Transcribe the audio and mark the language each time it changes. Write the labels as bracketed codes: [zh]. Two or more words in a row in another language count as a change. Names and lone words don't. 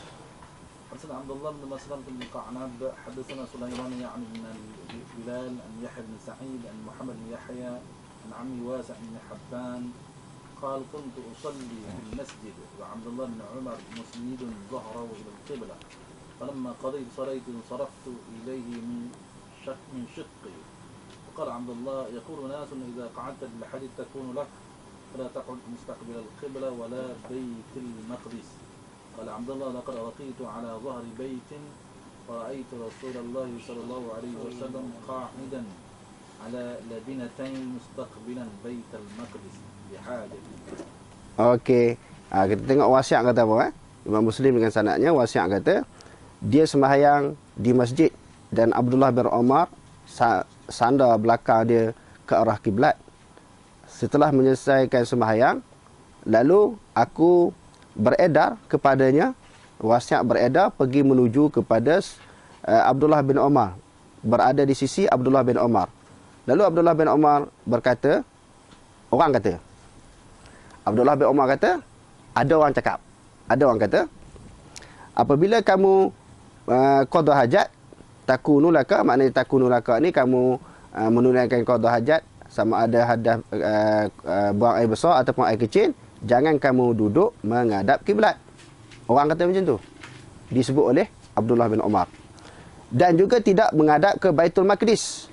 [ar] حدثنا عبد الله بن مسلمة بن قعنب حدثنا سليمان يعني بن بلال عن يحيى بن سعيد عن محمد بن يحيى عن عمي واسع بن حبان قال كنت أصلي في المسجد وعبد الله بن عمر مسند ظهره إلى القبلة فلما قضيت صليت انصرفت إليه من شقي قال عبد الله يقول ناس إذا قعدت للحديث تكون لك فلا تقعد مستقبل القبلة ولا بيت المقدس. قال عبد الله لقد رقيت على ظهر بيت فرأيت رسول الله صلى الله عليه وسلم قاعدا على لبنتين مستقبلا بيت المقدس بحاجة. [ms] Okey. Kita tengok wasiat kata apa. Imam Muslim dengan sanadnya wasiat kata dia sembahyang di masjid dan Abdullah bin Umar sandar belakang dia ke arah kiblat. Setelah menyelesaikan sembahyang, lalu aku beredar kepadanya, wasiat beredar pergi menuju kepada Abdullah bin Umar, berada di sisi Abdullah bin Umar. Lalu Abdullah bin Umar berkata, Abdullah bin Umar kata, ada orang kata, apabila kamu qada hajat, [ar] takunu laka, [ms] maknanya [ar] takunu laka [ms] ni kamu menunaikan qada hajat, sama ada hadas buang air besar ataupun air kecil, jangan kamu duduk menghadap kiblat. Orang kata macam tu. Disebut oleh Abdullah bin Umar. Dan juga tidak menghadap ke Baitul Maqdis.